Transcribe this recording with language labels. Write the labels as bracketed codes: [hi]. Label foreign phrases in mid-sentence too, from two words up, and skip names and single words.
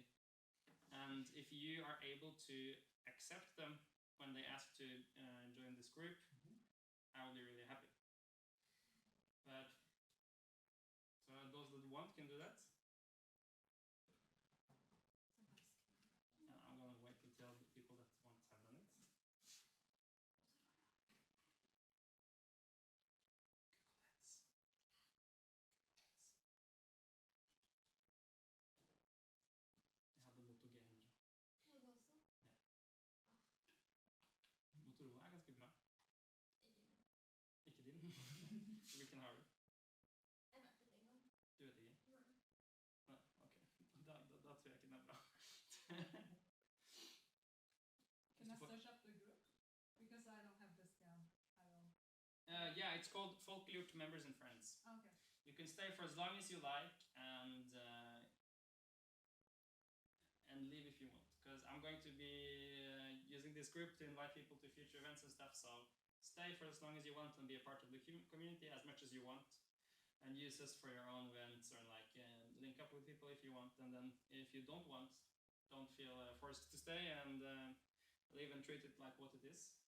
[en] And if you are able to accept them when they ask to join this group, I will be really happy. But so those that want can do that. I'm going to wait to tell the people that want to have done it. [no] Jeg hadde Moto G100. Motorola er ganske bra. Ikke din? Hvilken har du? Du vet ikke? Nei, ok. Da tror jeg ikke den er bra. [en] Can I search up the group? Because I don't have this down. Yeah, it's called Folkegjort Members and Friends. Okay. You can stay for as long as you like and leave if you want, because I'm going to be using this group to invite people to future events and stuff, so stay for as long as you want and be a part of the community as much as you want, and use us for your own events, or like link up with people if you want, and then if you don't want, don't feel forced to stay, and leave and treat it like what it is.